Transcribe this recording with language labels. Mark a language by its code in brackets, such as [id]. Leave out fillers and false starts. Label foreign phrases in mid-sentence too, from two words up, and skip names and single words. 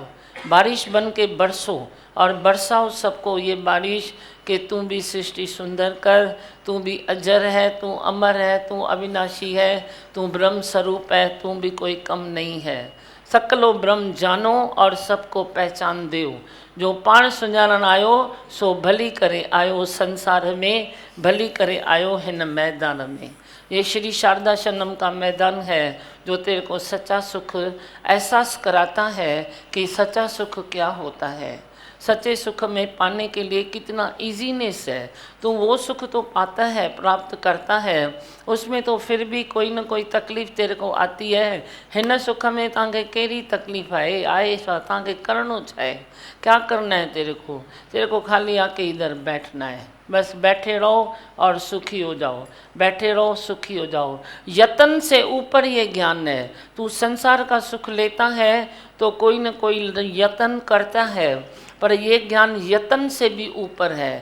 [hi] बारिश बन के बरसो और बरसाओ सबको ये बारिश कि तू भी सृष्टि सुंदर कर, तू भी अजर है, तू अमर है, तू अविनाशी है, तू ब्रह्म स्वरूप है, तू भी कोई कम नहीं है। सकलो ब्रह्म जानो और सबको पहचान देओ, [sd] जो पाण सुञाणण आयो सो भली करे आयो संसार में, भली करे आयो हिन मैदान में। [hi] ये श्री शारदा शरणम का मैदान है जो तेरे को सच्चा सुख एहसास कराता है कि सच्चा सुख क्या होता है। सच्चे सुख में पाने के लिए कितना ईजीनेस है, तो वो सुख तो पाता है, प्राप्त करता है, उसमें तो फिर भी कोई न कोई तकलीफ़ तेरे को आती है। [sd] हिन सुख में तव्हांखे कहिड़ी तकलीफ़ आहे छा, तव्हांखे करणो छा आहे, [hi] क्या करना है तेरे को खाली आके इधर बैठना है, बस बैठे रहो और सुखी हो जाओ, बैठे रहो सुखी हो जाओ। यतन से ऊपर ये ज्ञान है। तू संसार का सुख लेता है तो कोई न कोई यतन करता है, पर ये ज्ञान यतन से भी ऊपर है।